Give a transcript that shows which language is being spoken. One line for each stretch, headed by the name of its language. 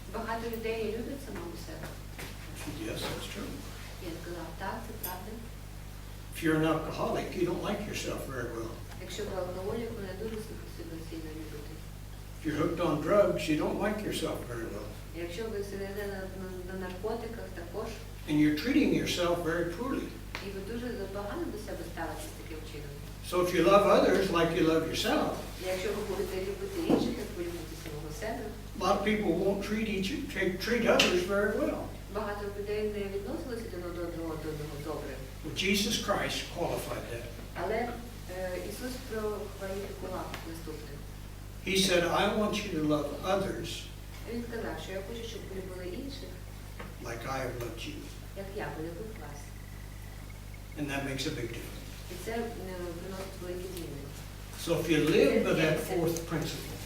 Ukrainian: багато людей люблять самого себе.
English: I said, yes, that's true.
Ukrainian: Я сказав, так, це правда.
English: If you're an alcoholic, you don't like yourself very well.
Ukrainian: Якщо ви алкоголік, ви не дуже себе сильно любите.
English: If you're hooked on drugs, you don't like yourself very well.
Ukrainian: Якщо ви сидите на наркотиках також,
English: And you're treating yourself very poorly.
Ukrainian: і ви дуже погано до себе ставитесь таким чином.
English: So if you love others like you love yourself,
Ukrainian: Якщо ви будете любити інших, як ви любите самого себе,
English: a lot of people won't treat others very well.
Ukrainian: багато людей не відносилися до одного добре.
English: But Jesus Christ qualified that.
Ukrainian: Але Ісус прокваліфікував наступне.
English: He said, I want you to love others
Ukrainian: Він сказав, що я хочу, щоб ви любили інших,
English: like I have loved you.
Ukrainian: як я полюбив вас.
English: And that makes a big difference.
Ukrainian: І це приносить великі зміни.
English: So if you live by that fourth principle,